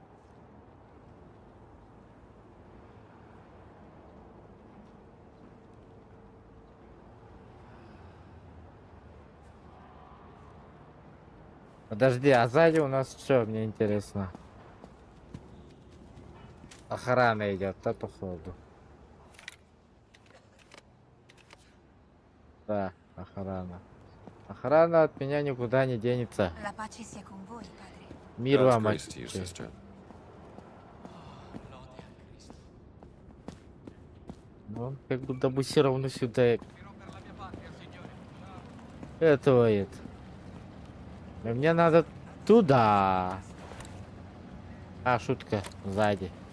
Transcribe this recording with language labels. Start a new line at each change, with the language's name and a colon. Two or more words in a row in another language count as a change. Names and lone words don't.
Russian: Подожди, а сзади у нас что, мне интересно? Охрана идет, да, походу. Да, охрана. Охрана от меня никуда не денется.
Italian: La pace sia con voi, padre.
Russian: Мир
English: God's
Russian: вам,
English: grace to you,
Russian: отче.
English: sister.
Russian: Ну, он как будто бы все равно сюда. Этого это. Но мне надо туда. А, шутка, сзади.